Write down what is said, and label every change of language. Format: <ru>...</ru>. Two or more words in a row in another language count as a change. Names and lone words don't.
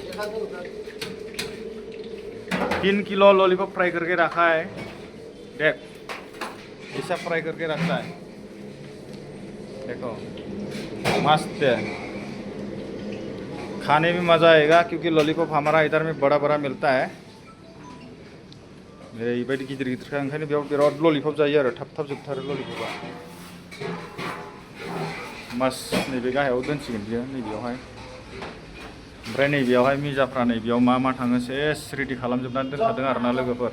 <hi>3 किलो लॉलीपॉप फ्राई करके रखा है। देख ऐसा फ्राई करके रखता है, देखो मस्त है। खाने में मज़ा आएगा क्योंकि लॉलीपॉप हमारा इधर में बड़ा बड़ा मिलता है।</hi> <brx>ओरैबायदि गिदिर गिदिरखा, ओंखायनो बेयाव बिराद लॉलीपॉप जायो आरो। थाब थाब जोबथारो लॉलीपॉपा। मस्त नैबे गाहायाव दोनसिगोन बियो नैबेयावहाय। ओमफ्राय नैबेयावहाय मिजाफ्रा नैबेयाव मा थाङो सेस रेडि खालामजोबनानै दोनखादों आरोना लोगोफोर।</brx>